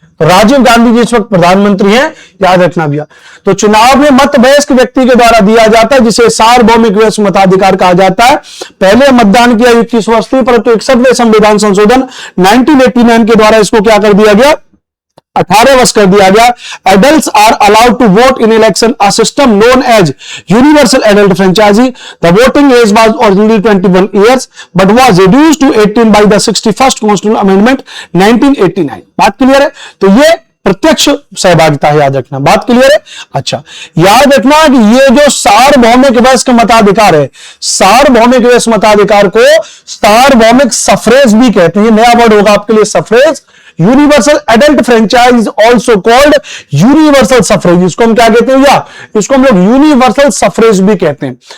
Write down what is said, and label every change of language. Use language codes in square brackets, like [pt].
[hi] तो राजीव गांधी जी इस वक्त प्रधानमंत्री हैं, याद रखना भैया। तो चुनाव में मत वयस्क व्यक्ति के द्वारा दिया जाता है, जिसे सार्वभौमिक वयस्क मताधिकार कहा जाता है। पहले मतदान की आयु 21 वर्ष थी, परंतु 61वें संविधान संशोधन 1989 के द्वारा इसको क्या कर दिया गया? 18 वर्ष कर दिया गया। [en] Adults are allowed to vote in election, a system known as universal adult franchise. The voting age was originally 21 years but was reduced to 18 by the 61st Constitutional Amendment 1989। [hi] बात क्लियर है? तो ये प्रत्यक्ष सहभागिता है, याद रखना। बात क्लियर है? अच्छा, याद रखना कि ये जो सार्वभौमिक वयस्क मताधिकार है, सार्वभौमिक वयस्क मताधिकार को सार्वभौमिक सफरेज भी कहते हैं। नया वर्ड होगा आपके लिए, suffrage, [en] universal adult franchise also called universal suffrage, [hi] इसको हम क्या कहते हैं या इसको हम लोग यूनिवर्सल सफरेज भी कहते हैं।